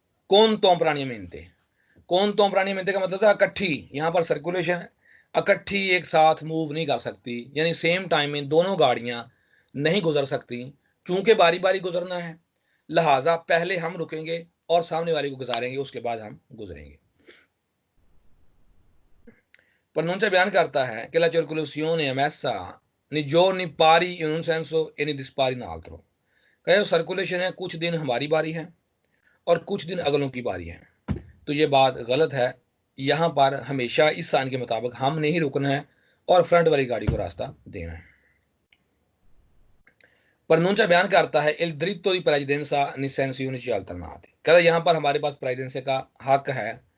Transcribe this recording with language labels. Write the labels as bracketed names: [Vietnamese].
[Hindi] कौन तो प्राणियमेंते, कौन तो प्राणियमेंते का मतलब था इकट्ठी, यहां पर सर्कुलेशन इकट्ठी एक साथ मूव नहीं कर सकती, यानी सेम टाइम में दोनों गाड़ियां नहीं गुजर सकती। चूंकि बारी बारी गुजरना है, लिहाजा पहले हम रुकेंगे और सामने वाले को गुजारेंगे, उसके बाद हम गुजरेंगे। प्रनुंचा बयान करता है [Italian] che la circolazione è messa nei giorni pari in un senso e nei dispari in altro। [Hindi] कहे सर्कुलेशन है कुछ दिन हमारी बारी है और कुछ दिन अगलों की बारी है। तो ये बात गलत है, यहाँ पर हमेशा इस साइन के मुताबिक हमने ही रुकना है और फ्रंट वाली गाड़ी को रास्ता देना है। प्रनुंचा बयान करता है [Italian] il diritto di precedenza nel senso unici alternati, [Hindi] कहता यहाँ पर हमारे पास प्रेसिडेंसी का हक है।